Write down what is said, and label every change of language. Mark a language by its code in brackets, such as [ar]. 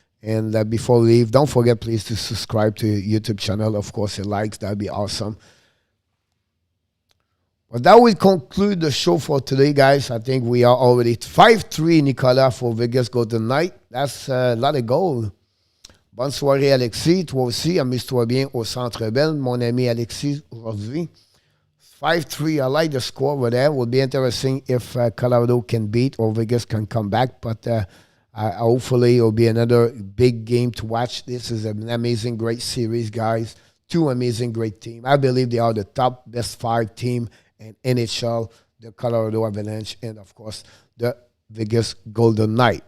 [en] And before we leave, don't forget, please, to subscribe to your YouTube channel. Of course, a like, that'd be awesome. Well, that will conclude the show for today, guys. I think we are already 5-3, Nicolas, for Vegas Golden Knight. That's a lot of gold. [fr] Bonne soirée, [en] Alexis. [fr] Toi aussi, amuse-toi bien au Centre Bell, mon ami Alexis, aujourd'hui. [en] 5-3, I like the score over there. It will be interesting if Colorado can beat or Vegas can come back. But hopefully it will be another big game to watch. This is an amazing, great series, guys. Two amazing, great teams. I believe they are the top, best 5 team in NHL, the Colorado Avalanche, and, of course, the Vegas Golden Knight.